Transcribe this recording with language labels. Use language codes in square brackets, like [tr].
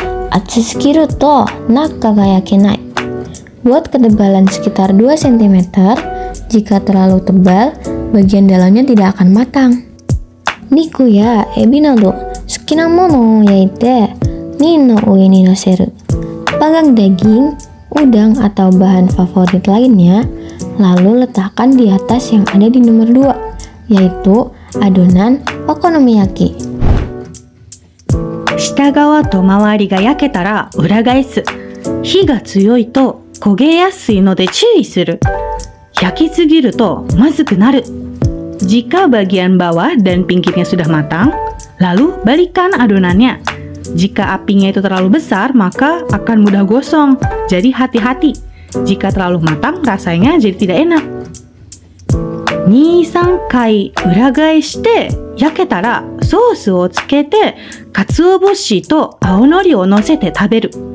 [ja] 厚すぎると中が焼けない。 [id] Buat ketebalan sekitar 2 cm, jika terlalu tebal, bagian dalamnya tidak akan matang. [ja] Niku ya ebi nado, suki na mono o yaite, nin no ue ni noseru. [id] Panggang daging, udang atau bahan favorit lainnya, lalu letakkan di atas yang ada di nomor 2, yaitu adonan okonomiyaki. [ja] 下側と周りが焼けたら裏返す。火が強いと焦げやすいので注意する。焼きすぎるとまずくなる。 [id] Jika bagian bawah dan pinggirnya sudah matang, lalu balikkan adonannya. Jika apinya itu terlalu besar, maka akan mudah gosong. Jadi hati-hati. Jika terlalu matang, rasanya jadi tidak enak. [ja] 2、3回裏返して焼けたらソースをつけて鰹節と青のりを乗せて食べる。